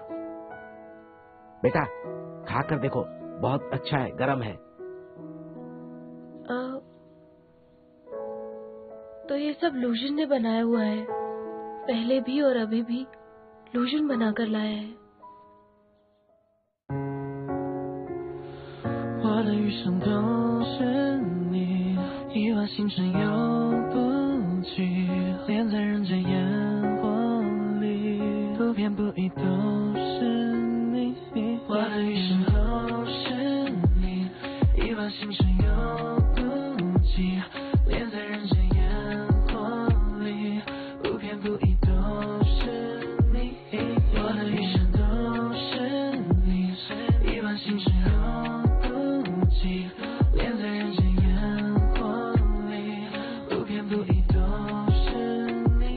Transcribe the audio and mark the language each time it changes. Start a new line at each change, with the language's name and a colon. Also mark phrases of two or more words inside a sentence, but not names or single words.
Hindi: बेटा, खा कर देखो, बहुत अच्छा है, गरम है। तो ये सब लूजन ने बनाया हुआ है। पहले भी और अभी भी लूजन बनाकर लाया है।
Chinese: 余生都是你，一往情深又不羁，恋在人间烟火里，不偏不倚都是你，我的余生都是你，一往情深又不羁，恋在人间烟火里，不偏不倚都是你，我的余生都是你，一往情深又不羁，恋在人间烟火里，不偏不倚都是你。